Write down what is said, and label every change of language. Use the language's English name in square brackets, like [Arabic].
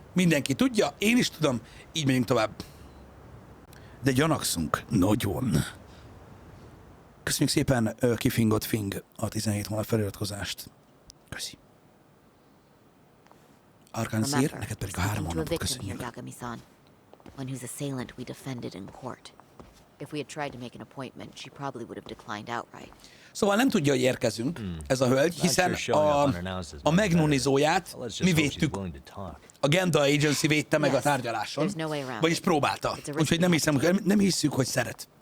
[Hungarian] Mindenki tudja, én is tudom. Így megyünk tovább. De gyanakszunk. Nagyon. Köszönjük szépen Kifingott Fing a 17 hónap feliratkozást. Köszi. Arkansír, neked pedig a 3 hónapot köszönjük. [English] One whose assailant we defended in court. If we had tried to make an appointment, she probably would have declined outright. [Hungarian] Szóval nem tudja, hogy érkezünk, ez a hölgy, hiszen a megnunizóját mi védtük. A Genda Agency védte meg a tárgyaláson, vagyis próbálta. Úgyhogy nem hisszük, hogy szeret.